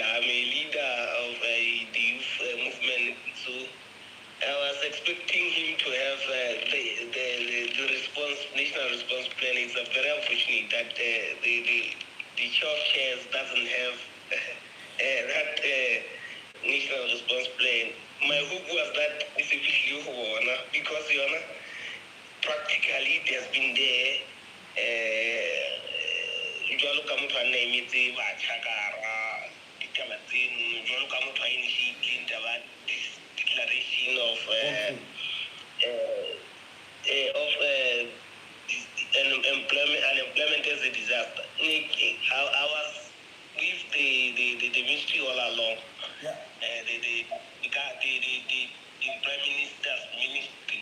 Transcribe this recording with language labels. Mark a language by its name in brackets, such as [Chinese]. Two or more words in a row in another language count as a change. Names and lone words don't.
[English] I'm a leader of the youth movement, so I was expecting him to have the response, national response plan. It's very unfortunate that the chair of chairs doesn't have that national response plan. My hope was that it's a bit because practically it has been there. [Southern Sotho] Jwalo ka motho a nna emetse batjha ka hara ditaba tseno, jwalo ka motho a initiating taba [English] declaration of unemployment as a disaster. I was with the ministry all along. Yeah. The Prime Minister's ministry.